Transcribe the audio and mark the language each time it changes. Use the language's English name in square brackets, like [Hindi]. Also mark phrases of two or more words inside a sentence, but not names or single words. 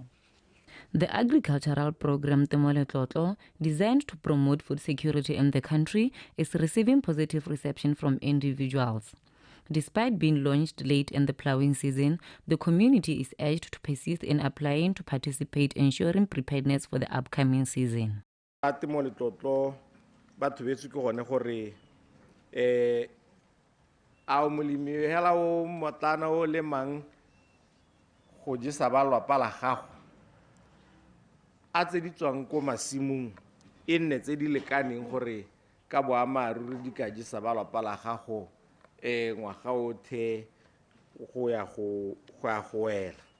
[English] The agricultural program Temo Letlotlo, designed to promote food security in the country, is receiving positive reception from individuals. Despite being launched late in the plowing season, the community is urged to persist in applying to participate, ensuring preparedness for the upcoming season. [Tswana] Temo Letlotlo batho betso ke gone gore a molemi hela o motlana o le mang go jesa ba lwapa la gago a tse di tswang ko masimong e nne tse di lekaneng gore ka boamaruri di ka jesa ba lwapa la gago ngwaga othe go ya go wela